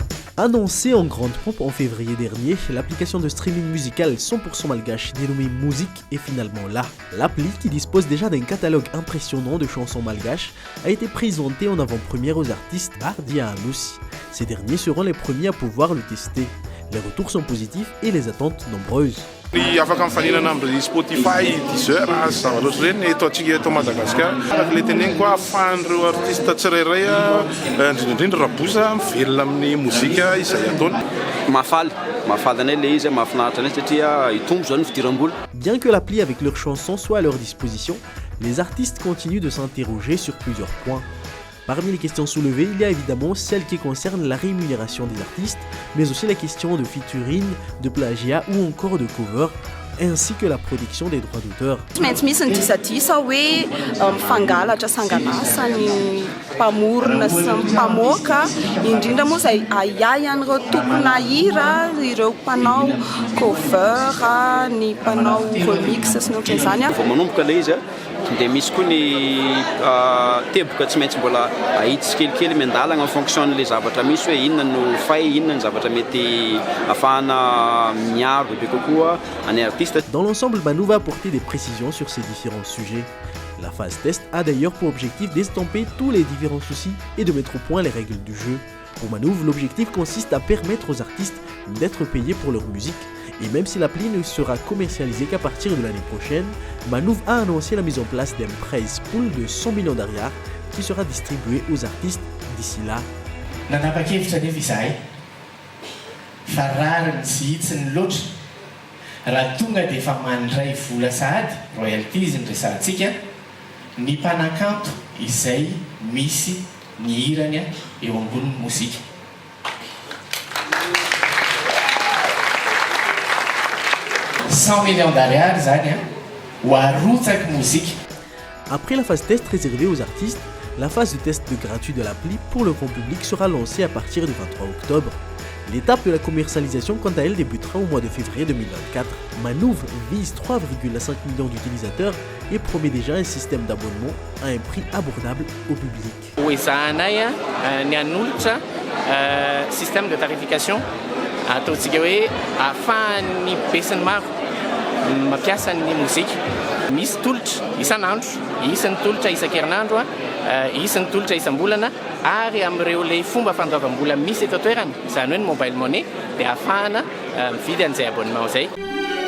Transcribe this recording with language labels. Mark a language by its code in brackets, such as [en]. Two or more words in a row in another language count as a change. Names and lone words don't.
[fr] Annoncée en grande pompe en février dernier, l'application de streaming musical 100% malgache dénommée Musique est finalement là. L'appli, qui dispose déjà d'un catalogue impressionnant de chansons malgaches, a été présentée en avant-première aux artistes mardi à Anoussi. Ces derniers seront les premiers à pouvoir le tester. Les retours sont positifs et les attentes nombreuses. [mg] Afaka mifaninana amin'ny Spotify, Deezer, zavatra ohatry ireny eto antsika eto Madagasikara. Araka le teneniny koa ahafahan'ireo artista tsirairay indrindra rabosa mivelona amin'ny mozika izay ataony. Mahafaly anay le izy, mahafinaritra anay satria hitombo zao ny fidiram-bola. [fr] Bien que l'appli avec leurs chansons soit à leur disposition, les artistes continuent de s'interroger sur plusieurs points. Parmi les questions soulevées, il y a évidemment celles qui concernent la rémunération des artistes, mais aussi la question de featuring, de plagiat ou encore de cover, ainsi que la protection des droits d'auteur. [mg] Maintsy misy ny disadisa hoe mifangalatra sanganasa ny mpamorona sy ny mpamoaka, indrindra moa izay ahiahy an'ireo tompona hira, ireo mpanao cover, ny mpanao remix sy ny ohatran'izany. Vao manomboka ilay izy dia misy koa ny teboka tsy maintsy mbola ahita tsikelikely miandalana [fr] en fonction [mg] n'ilay zavatra misy hoe inona no fay, inona ny zavatra mety ahafahana miaro bebe kokoa any artiste. [fr] Dans l'ensemble, Manou va apporter des précisions sur ces différents sujets. La phase test a d'ailleurs pour objectif d'estomper tous les différents soucis et de mettre au point les règles du jeu. Pour Manouv, l'objectif consiste à permettre aux artistes d'être payés pour leur musique. Et même si l'appli ne sera commercialisée qu'à partir de l'année prochaine, Manouv a annoncé la mise en place d'un prize pool de 100 millions d'ariars qui sera distribué aux artistes d'ici là. [mg] Raha tonga dia efa mandray vola sahady royalties ny resahantsika ny mpanakanto izay misy ny hirany eo ambonin'ny mozika. $100 millions zany ho arotsaky mozika. [fr] Après la phase test réservée aux artistes, la phase de test gratuit de l'appli pour le grand public sera lancée à partir du 23 octobre. L'étape de la commercialisation, quant à elle, débutera au mois de février 2024. Manouv vise 3,5 millions d'utilisateurs et promet déjà un système d'abonnement à un prix abordable au public. Oui, ça a un système de tarification. [mg] Ataontsika hoe ahafahan'ny besin'ny maro mampiasa ny mozika. Misy tolotra isan'andro, isy ny tolotra isan-kerinandro, isy ny tolotra isam-bolana, ary amin'ireo le fomba fandoavam-bola misy eto an-toerana, izany hoe ny [en] mobile money, [mg] dia ahafahana mividy an'izay abonnement izay.